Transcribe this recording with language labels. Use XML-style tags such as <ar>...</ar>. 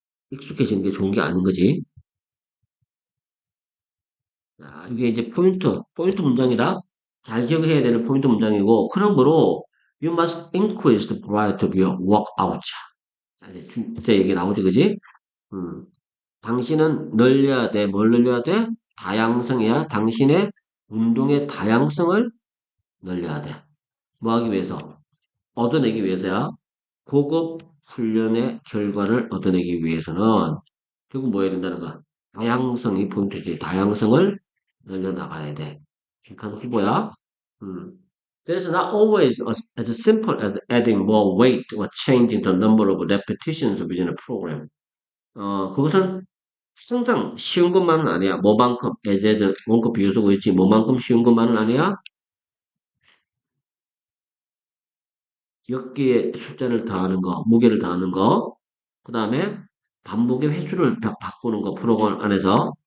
<ko>익숙해지는 게 좋은 게 아닌 거지. 이게 이제 포인트 문장이다. 잘 기억해야 되는 포인트 문장이고, 그러므로,</ko> <en>you must increase the variety of your workout.</en> <ko>자, 이제 진짜 얘기 나오지, 그지? 음. 당신은 늘려야 돼. 뭘 늘려야 돼? 다양성이야. 당신의 운동의 다양성을 늘려야 돼. 뭐 하기 위해서? 얻어내기 위해서야. 고급 훈련의 결과를 얻어내기 위해서는 결국 뭐 해야 된다는 거야? 다양성이 포인트지. 다양성을 늘려나가야 돼. 빈칸 후보야. 음.</ko> <en>There's not always as simple as adding more weight or changing the number of repetitions within a program.</en> <ko>그것은 항상 쉬운 것만은 아니야. 뭐만큼, as 원급 비유쓰고 있지. 뭐만큼 쉬운 것만은 아니야. 몇 개의 숫자를 더하는 거, 무게를 더하는 거, 그 다음에 반복의 횟수를 바꾸는 거, 프로그램 안에서.</ko>